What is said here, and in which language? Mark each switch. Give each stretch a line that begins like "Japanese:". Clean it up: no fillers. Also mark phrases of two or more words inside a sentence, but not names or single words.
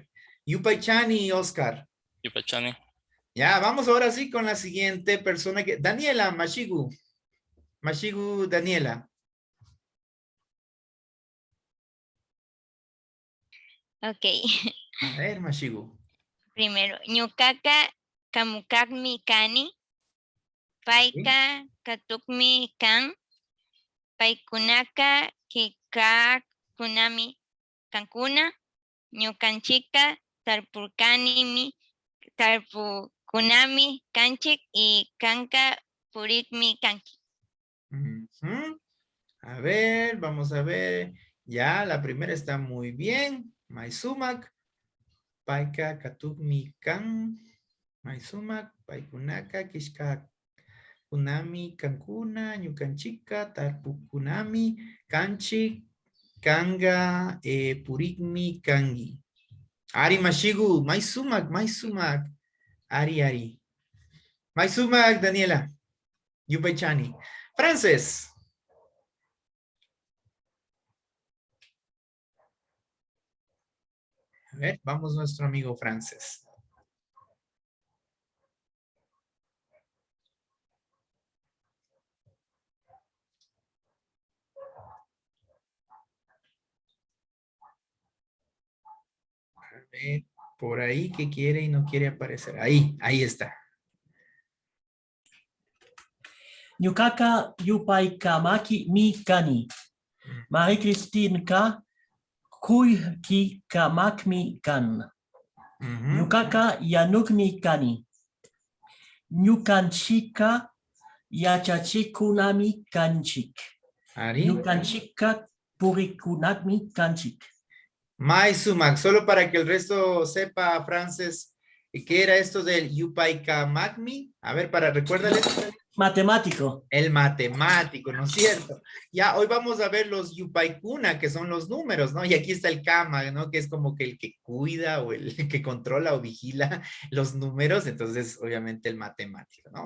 Quechua: Yupaichani, Oscar. Yupachani.
Spanish: Ya, vamos ahora sí con la siguiente persona Daniela Mashigu. Daniela. Ok. A ver,
Quechua: Mashigu. Primero, Ñucaca Kamukakmi Kani. Paika katukmi kan. Paikunaka kika kunami kankuna. Ñukanchika tarpukunami kanchik y kanka purikmi kanki.
Spanish: Ujú. A ver, vamos a ver. Ya, la primera está muy bien.
Quechua: Maisumak. Paika katukmi kan. Maisumak. Paikunaka kishka kunami kankuna. Ñukanchika tarpukunami kanchik. Kanga purikmi kangi. Ari mashigu. Maisumak. Ari. Maisumak, Daniela. Yupaychani.
Spanish: Frances. A ver, vamos nuestro amigo Frances. A ver, por ahí que quiere y no quiere aparecer. Ahí está.
Quechua: Ñuqaqa yupaykamaki mi kani. María Cristinka kuykikamakmi kan. Ujú. Ñuqaqa yanukmi kani. Ñukanchika yachachikunami kanchik. Ari. Ñukanchika purikunami kanchik. Maisumak,
Spanish: solo para que el resto sepa, Frances, ¿qué era esto del Yupaykamacmi? A ver, recuérdales. Matemático. El matemático, ¿no es cierto? Ya, hoy vamos a ver los Yupaykuna, que son los números, ¿no? Y aquí está el Kama, ¿no? Que es como que el que cuida o el que controla o vigila los números, entonces, obviamente, el matemático, ¿no?